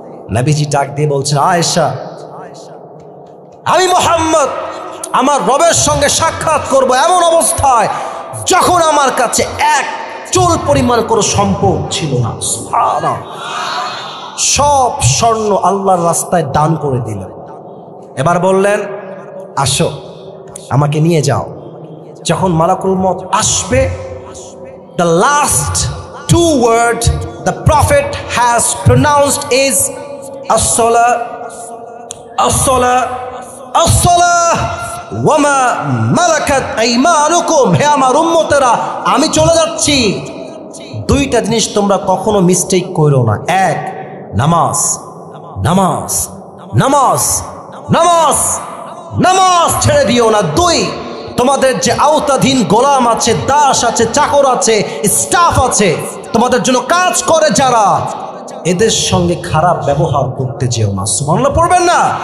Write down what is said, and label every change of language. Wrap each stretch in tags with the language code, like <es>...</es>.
<bn>নবীজি ডাক দিয়ে বলছেন, আয়েশা, আমি মুহাম্মদ আমার রবের সঙ্গে সাক্ষাৎ করব এমন অবস্থায় যখন আমার কাছে এক চুল পরিমাণ কোনো সম্পদ ছিল না। সুবহানাল্লাহ। সব স্বর্ণ আল্লাহর রাস্তায় দান করে দিলেন। এবার বললেন, আসো, আমাকে নিয়ে যাও। যখন মালাকুল মউত আসবে,</bn> <en>the last two words the prophet has pronounced is</en> <ar>as-salah, as-salah, as-salah ওয়ামা মালাকাত আইমানুকুম।</ar> <bn>হে আমার উম্মতেরা, আমি চলে যাচ্ছি, দুইটা জিনিস তোমরা কখনো মিস্টেক করো না। এক, নামাজ। নামাজ নামাজ নামাজ নামাজ ছেড়ে দিও না। 2, তোমাদের যে আওতাধীন গোলাম আছে, দাস আছে, চাকর আছে, স্টাফ আছে, তোমাদের জন্য কাজ করে যারা, এদের সঙ্গে খারাপ ব্যবহার করতে যেও না। সুবহানাল্লাহ পড়বেন না?</bn>